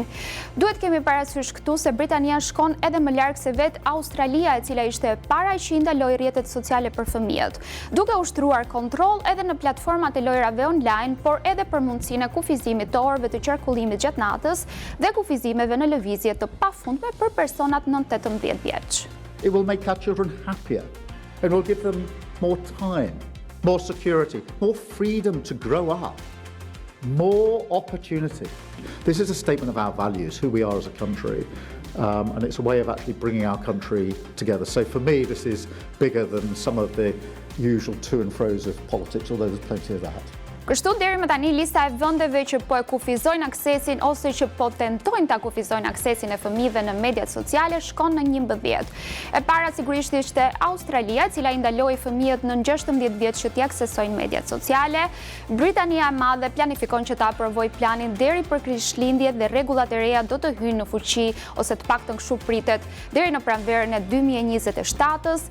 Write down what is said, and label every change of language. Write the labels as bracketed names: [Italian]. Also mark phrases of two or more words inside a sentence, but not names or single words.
[Albanian] Duhet kemi parasysh këtu se Britania shkon edhe më larg se vet Australia, e cila ishte e para që i ndaloi rrjetet sociale për fëmijët, duke ushtruar kontroll edhe në platformat e lojrave online, por edhe për mundësinë e kufizimit të orëve të qarkullimit gjatë natës dhe kufizimit në lëvizje të pafundme për personat nën 18 vjeç. [English] It will make our children happier and will give them more time, more security, more freedom to grow up. more opportunity. This is a statement of our values, who we are as a country, and it's a way of actually bringing our country together. So for me, this is bigger than some of the usual to and fro's of politics, although there's plenty of that. [Albanian] Kështu deri më tani lista e vendeve që po e kufizojnë aksesin ose që po tentojnë ta kufizojnë aksesin e fëmijëve në mediat sociale shkon në 11. E para sigurisht ishte Australia, e cila I ndaloi fëmijët në 16 vjeç që t'i aksesojnë mediat sociale. Britania e Madhe planifikon që ta aprovojë planin deri për Krishtlindjet dhe rregullat e reja do të hyjnë në fuqi ose të paktën kështu pritet deri në pranverën e 2027-s.